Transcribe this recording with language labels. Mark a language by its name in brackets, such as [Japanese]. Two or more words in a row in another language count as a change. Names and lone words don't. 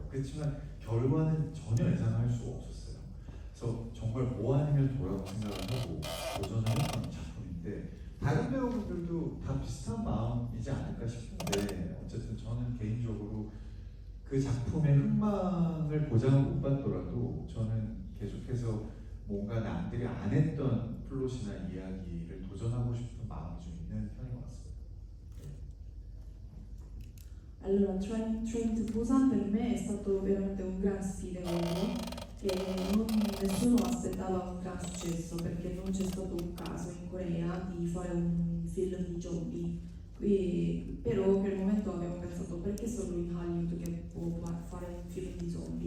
[Korean] 그렇지만 결과는 전혀 예상할 수가 없었어요. 그래서 정말 뭐 아니면 도라고 생각을 하고 도전을 했던 작품인데, 다른 배우분들도 다 비슷한 마음이지 않을까 싶은데, 어쨌든 저는 개인적으로 그 작품의 흥망을 보장을 못 받더라도 저는 계속해서 뭔가 남들이 안 했던 플롯이나 이야기를 도전하고 싶은 마음이 좀 있는 편인 것 같습니다. [Italian] Allora, Train to Busan per me è stato veramente un gran sfidevole che nessuno aspettava un gran successo, perché non c'è stato un caso in Corea di fare un film di zombie. Però in quel momento abbiamo pensato, perché solo in Hollywood che può fare un film di zombie?